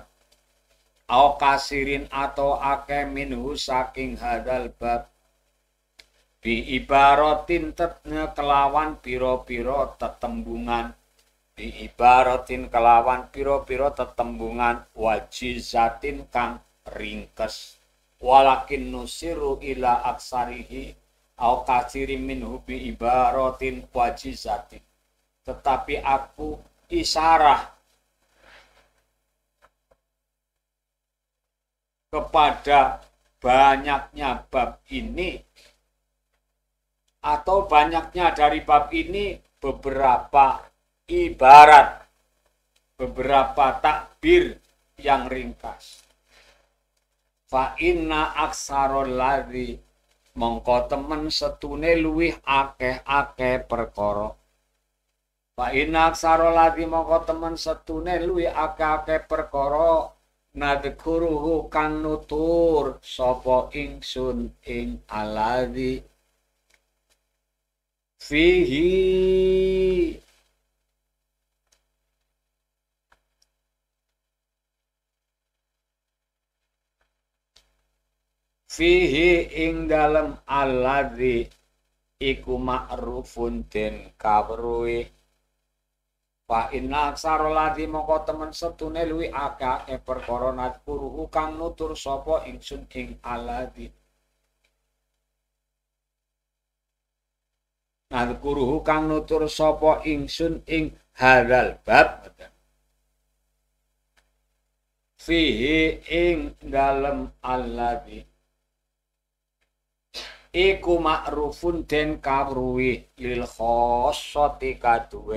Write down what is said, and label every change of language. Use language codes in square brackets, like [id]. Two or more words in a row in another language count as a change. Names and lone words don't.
[ar] أو كثير [jv] atau akeh minhu saking [ar] هذا الباب. بعبارة [jv] tetnya kelawan piro-piro tetembungan. [ar] بعبارة [jv] kelawan piro-piro tetembungan wajizatin kang ringkes. [ar] ولكن نشير إلى أكثره أو كثير منه بعبارة وجيزة. [id] Tetapi aku isyarah kepada banyaknya bab ini atau banyaknya dari bab ini beberapa ibarat, beberapa takbir yang ringkas. [ar] فإن أكثر الذي [jv] mongko temen setune luwih akeh-akeh perkara. [ar] فإن أكثر الذي [jv] mongko temen setune luwih akeh-akeh perkara nadkuruhu kang nutur sapa ingsun ing aladzi fihi ing dalem alladzi iku ma'rufun den kawruhi [ar] فإن أكثر الذي [jv] moko temen setune luwi akeh perkara nadkuruhu kang nutur sapa ingsun ing alladzi nadkuruhu kang nutur sapa ingsun ing [ar] هذا الباب [jv] fihi ing dalem alladzi iku ma'rufun den kawruhi [ar] للخاصة [jv] kaduwe